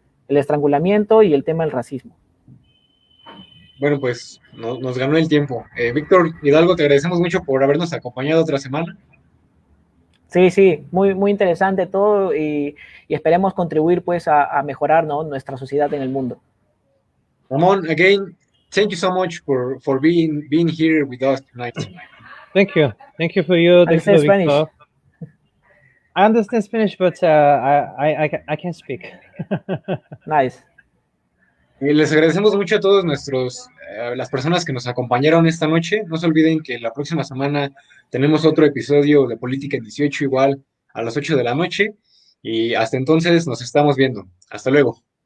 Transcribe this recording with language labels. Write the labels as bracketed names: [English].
[Spanish] El estrangulamiento y el tema del racismo. Bueno, pues nos ganó el tiempo. Víctor Hidalgo, te agradecemos mucho por habernos acompañado otra semana. Sí, muy, muy interesante todo y esperemos contribuir, pues, a mejorar, ¿no?, nuestra sociedad en el mundo. [English] Ramón, again, thank you so much for being here with us tonight. Thank you for you. Thank you, Spanish. Victor. I understand Spanish, but I can't speak. Nice. [Spanish] Les agradecemos mucho a todos las personas que nos acompañaron esta noche. No se olviden que la próxima semana tenemos otro episodio de Política en 18, igual a las 8 de la noche. Y hasta entonces nos estamos viendo. Hasta luego.